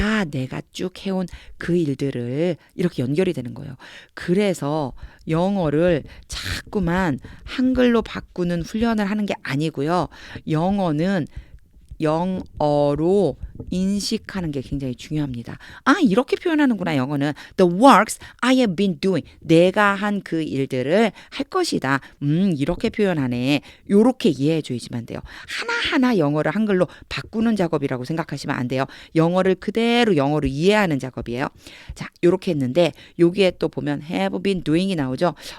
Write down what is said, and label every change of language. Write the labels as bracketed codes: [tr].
[ko] 내가 쭉 해온 그 일들을 이렇게 연결이 되는 거예요. 그래서 영어를 자꾸만 한글로 바꾸는 훈련을 하는 게 아니고요. 영어는 영어로 인식하는 게 굉장히 중요합니다. 이렇게 표현하는구나. 영어는 [en] The works I have been doing. [ko] 내가 한 그 일들을 할 것이다. 이렇게 표현하네. 요렇게 이해해 줘야지만 돼요. 하나하나 영어를 한글로 바꾸는 작업이라고 생각하시면 안 돼요. 영어를 그대로 영어로 이해하는 작업이에요. 자, 요렇게 했는데 여기에 또 보면 have been doing이 나오죠.